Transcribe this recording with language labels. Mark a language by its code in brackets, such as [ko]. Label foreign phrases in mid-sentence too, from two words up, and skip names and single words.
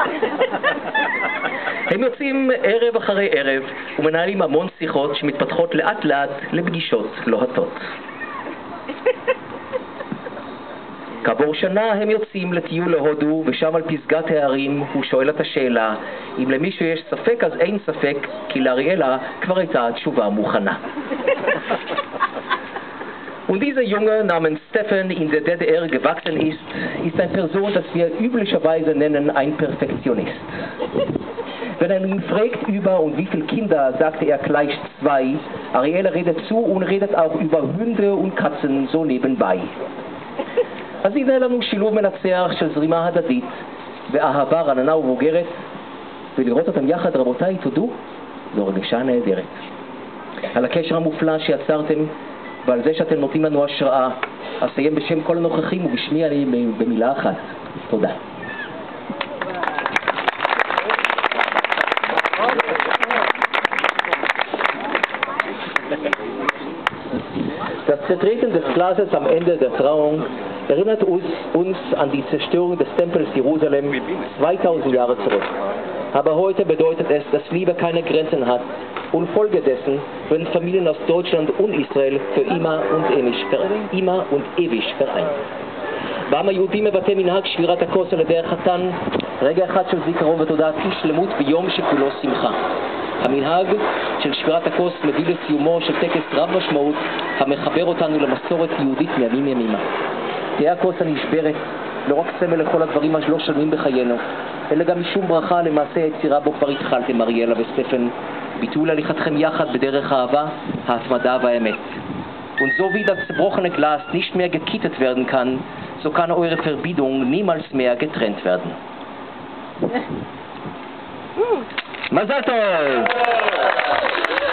[he] הם יוצאים ערב אחרי ערב ומנהלים המון שיחות שמתפתחות לאט לאט לפגישות לוהטות. כעבור שנה הם יוצאים לטיול להודו, ושם על פסגת הערים הוא שואל את השאלה אם למישהו יש ספק אז אין ספק, כי לאריאלה כבר הייתה תשובה מוכנה. [de] Und dieser Junge namens Stefan in der DDR gewachsen ist eine Person, das wir üblicherweise nennen ein Perfektionist. Wenn er ihn fragt über und wie viele Kinder, sagte er gleich 2. Ariella redet zu und redet auch über Hunde und Katzen so nebenbei. [he] אז הנה לנו שילוב מנצח של זרימה הדדית ואהבה רננה ובוגרת, ולראות אותם יחד, רבותיי, תודו, זו רגשה נהדרת. על הקשר המופלא שיצרתם ועל זה שאתם נותנים לנו השראה, אסיים בשם כל הנוכחים ובשמי אני במילה אחת. תודה. [de] Das Zertreten des Glases am Ende der Trauung erinnert uns an die Zerstörung des Tempels Jerusalem 2000 Jahre zurück. Aber heute bedeutet es, dass Liebe keine Grenzen hat und folgedessen werden Familien aus Deutschland und Israel für immer und ewig vereint. [he] בעם היהודי מבטא מנהג שבירת הכוס על ידי החתן רגע אחד של זיכרון ותודעת אי שלמות ביום שכולו שמחה. המנהג של שבירת הכוס מביא לסיומו של טקס רב משמעות המחבר אותנו למסורת יהודית מימים ימימה. תהא הכוס הנשברת לא רק סמל לכל הדברים שלא שלמים בחיינו, אלא גם משום ברכה למעשה היצירה בו כבר התחלתם, אריאלה וסטפן, ביטול הליכתכם יחד בדרך האהבה, ההתמדה והאמת. [de] Und so wie das zerbrochene Glas nicht mehr gekittet werden kann, so kann eure Verbindung niemals mehr getrennt werden. [he] מזל טוב!